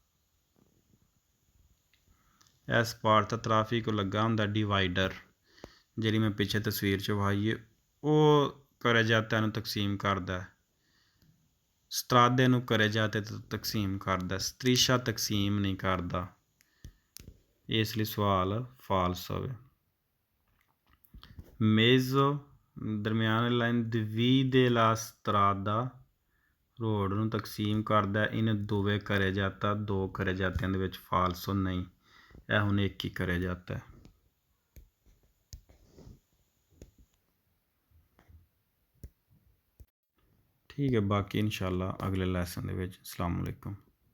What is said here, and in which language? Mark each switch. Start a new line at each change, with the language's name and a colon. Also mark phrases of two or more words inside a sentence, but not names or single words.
Punjabi: ਇਹ ਸਪਾਰਤਾ ਟ੍ਰੈਫਿਕ ਲੱਗਾ ਹੁੰਦਾ ਡਿਵਾਈਡਰ, ਜਿਹੜੀ ਮੈਂ ਪਿੱਛੇ ਤਸਵੀਰ 'ਚ ਵਿਖਾਈ ਹੈ, ਉਹ carreggiate ਨੂੰ ਤਕਸੀਮ ਕਰਦਾ, ਸਤਰਾਦੇ ਨੂੰ carreggiate ਤੇ ਤਕਸੀਮ ਕਰਦਾ, striscia ਤਕਸੀਮ ਨਹੀਂ ਕਰਦਾ, ਇਸ ਲਈ ਸਵਾਲ ਫਾਲਸ ਹੋਵੇ। mezzo ਦਰਮਿਆਨ ਲਾਈਨ,
Italian: divide la strada
Punjabi: ਰੋਡ ਨੂੰ ਤਕਸੀਮ ਕਰਦਾ,
Italian: in due carreggiate
Punjabi: ਦੋ carreggiatiਆਂ ਦੇ ਵਿੱਚ। ਫਾਲਸੋ ਨਹੀਂ, ਇਹ ਹੁਣ ਇੱਕ ਹੀ carreggiata ਹੈ। ਠੀਕ ਹੈ, ਬਾਕੀ ਇਨਸ਼ਾਅੱਲਾ ਅਗਲੇ ਲੈਸਨ ਦੇ ਵਿੱਚ। ਅਸਲਾਮ ਵਾਲੇਕੁਮ।